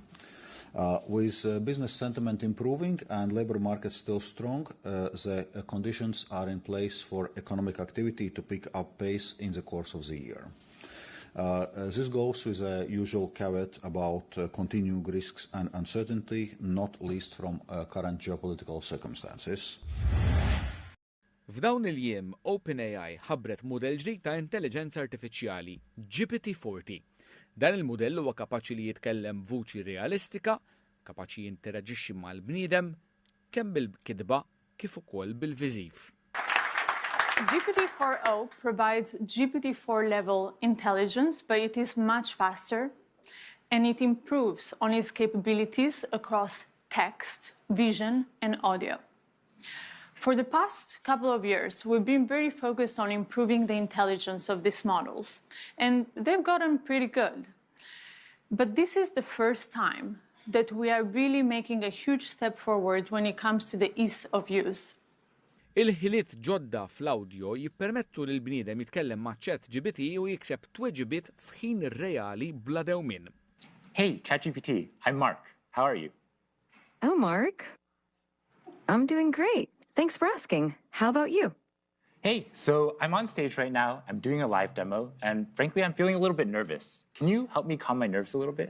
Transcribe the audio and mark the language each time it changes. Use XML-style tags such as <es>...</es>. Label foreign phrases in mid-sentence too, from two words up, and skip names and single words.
<en>With business sentiment improving and labour market still strong, the conditions are in place for economic activity to pick up pace in the course of the year. This goes with a usual caveat about continuing risks and uncertainty, not least from current geopolitical circumstances.</en> <mt>F'dawn il-jiem, OpenAI ħabbret mudell ġdid ta' intelligenza artifiċjali, GPT-40. Dan il-mudell huwa kapaċi li jitkellem vuċi realistika, kapaċi jinteraġixxi mal-bniedem, kemm bil-kidba kif ukoll bil-viżiv.</mt> <en>GPT-4o provides GPT-4 level intelligence, but it is much faster and it improves on its capabilities across text, vision, and audio. For the past couple of years, we've been very focused on improving the intelligence of these models, and they've gotten pretty good. But this is the first time that we are really making a huge step forward when it comes to the ease of use.</en> <mt>Il-ħiliet ġodda fl-awdjo jippermettu lil bniedem jitkellem ma' ChatGPT u jikseb tweġibiet f'ħin reali bla dewmien.</mt> <en>Hey, ChatGPT, I'm Mark. How are you? Oh, Mark. I'm doing great. Thanks for asking. How about you? Hey, so I'm on stage right now. I'm doing a live demo, and frankly, I'm feeling a little bit nervous. Can you help me calm my nerves a little bit?</en>